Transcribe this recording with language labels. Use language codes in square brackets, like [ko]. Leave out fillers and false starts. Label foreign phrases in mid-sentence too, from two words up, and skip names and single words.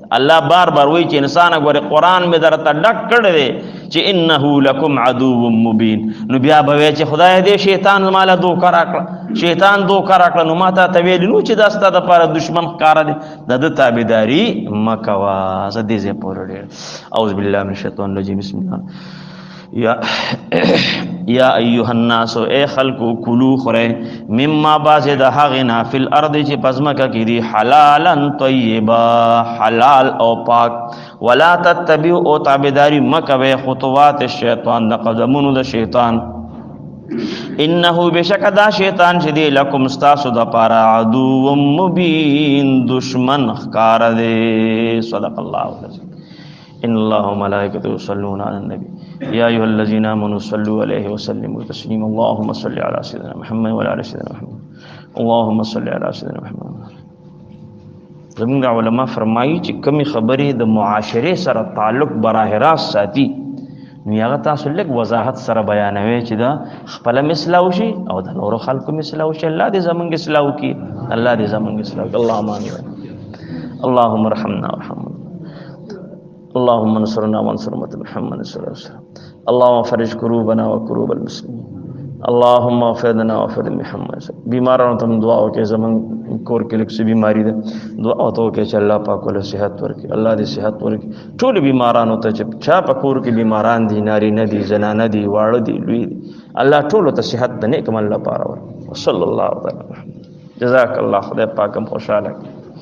[ps] الله بار بار وایي چې انسان ګورې قرآن مې درته ډک کړی دی چې [ar] انه لکم عدو مبین. [ps] نو بیا به وایي چې خدای دې شیطان ماله دوکه راکړه، شیطان دوکه راکړه. نو ما ته ویلي نو چې دا ستا دپاره دشمن ښکاره دی. د ده تابعداري مه کوه. زه دې ځای پورې ډېر [ar] اعوذ بالله من الشیطان الرجیم بسم الله. یا ایها الناس، [ps] اے خلقو، کلو خوره مما بعض د هغې نه [ar] فی الارض [ps] چې په ځمکه کې دي [ar] حلالا طیبا، [ps] حلال او پاک. [ar] ولا تتبعوا، [ps] او تابعداري مه کوئ [ar] خطوات الشیطان، [ps] د قدمونو د شیطان. انه بشک دا شیطان چې دی لکم ستاسو دپاره [ar] عدو مبین، [ps] دشمن ښکاره دی. [ar] صدق الله العظیم. ان الله وملائکته یصلون علی النبی یا ایها الذین آمنوا صلوا علیه وسلموا تسلیما. اللهم صل علی سیدنا محمد وعلى آل سیدنا محمد. اللهم صل علی سیدنا محمد. [ps] زموږ علما فرمایي چې کومې خبرې د معاشرې سره تعلق براه راست ساتي نو هغه تاسو لږ وضاحت سره بیانوي چې دا خپله م اصلاح وشي او د نورو خلکو م اصلاح وشي. الله دې زموږ اصلاح وکړي، الله دې زموږ اصلاح وکړي. [ar] اللهم آمین. اللهم ارحمنا وارحمنا، اللهم انصرنا وانصر امة محمد صلى الله عليه وسلم. اللهم فرج كروبنا وكروب المسلمين اللهم اغفر لنا واغفر لمحمد. [ps] بیمارانو ته دعا وکړي، زمون کور کې لکه بیماری ده، دعا وکړي چې الله پاک له صحت ورکړي، الله دې صحت ورکړي. ټول بیمارانو ته چې چا په کور کې بیماران دي، ناری نه دي، زنانه دي، واړه دي، لوی دي، الله ټول ته صحت د نیک عمل لپاره ورکړي. [ar] صلی الله علیه وسلم. جزاک الله. [ps] خدای پاک هم خوشاله کړي.